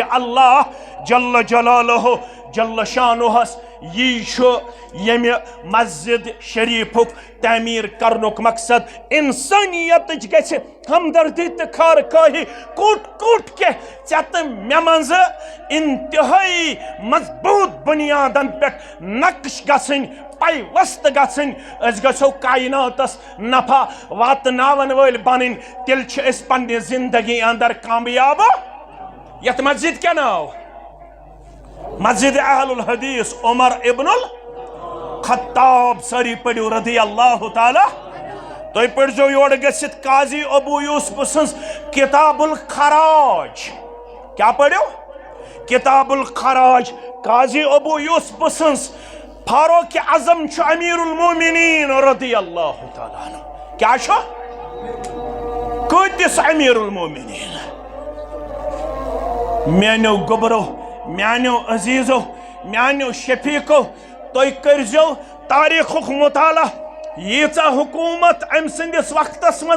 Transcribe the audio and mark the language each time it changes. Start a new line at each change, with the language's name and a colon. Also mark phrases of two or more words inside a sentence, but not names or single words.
Kashmiri: اللہ
Arabic: جل جلالہ
Kashmiri: جل شانہس یہ چھُ ییٚمہِ مسجد شریفُک تعمیٖر کرنُک مقصد انسانیتٕچ گژھِ ہمدردی تہٕ خارخواہی کوٚٹ کوٚٹ کے ژےٚ تہٕ مےٚ منٛزٕ انتہٲئی مضبوٗط بُنیادن پٮ۪ٹھ نقش گژھٕنۍ پاے وست گژھٕنۍ أسۍ گژھو کائناتس نفع واتناون وٲلۍ بنٕنۍ تیٚلہِ چھِ أسۍ پننہِ زندگی اندر کامیاب یتھ مسجد کیٛاہ ناو مسجد اہل الحدیث عمر ابن الخطاب ساری پڑھو
Arabic: رضی اللہ تعالی
Kashmiri: تو پڑھو یور گژھت قاضی ابو یوسف سنز کتاب الخراج کیا پڑھو کتاب الخراج قاضی ابو یوسف سنز فاروق اعظم چھُ
Arabic: امیر المومنین رضی اللہ تعالی عنہ
Kashmiri: کیا چھُ کۭتِس
Arabic: امیر المومنین
Kashmiri: میانیو گبرو میانیو عزیزو میانیو شفیقو تُہۍ کٔرزیو تاریخُک مطالعہ ییٖژاہ حکومت أمۍ سٕنٛدِس وقتس منٛز